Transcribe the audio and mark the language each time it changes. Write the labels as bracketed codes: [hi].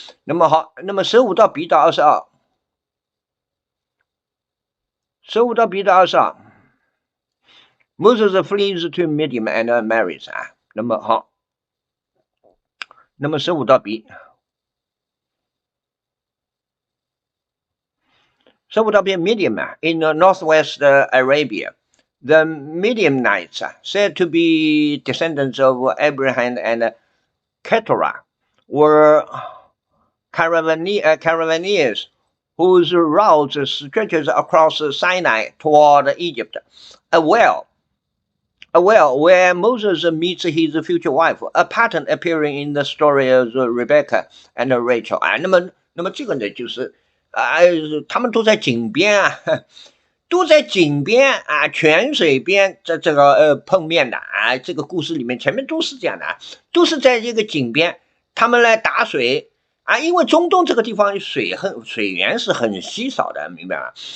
[zh] 那么好，那么15到 B 到22，15到 B 到22。 [en] Moses flees to Midian and marries [zh] 啊，那么好，那么15到 B，15到 B [en] Midian in northwest Arabia, the Midianites said to be descendants of Abraham and Keturah were caravaneers whose routes stretches across Sinai toward Egypt. A well where Moses meets his future wife, a pattern appearing in the story of Rebecca and Rachel [zh] 那么这个呢就是他们都在井边啊，都在井边啊，泉水边这个碰面的啊，这个故事里面前面都是这样的啊，都是在这个井边，他们来打水啊，因为中东这个地方水源是很稀少的，明白吗？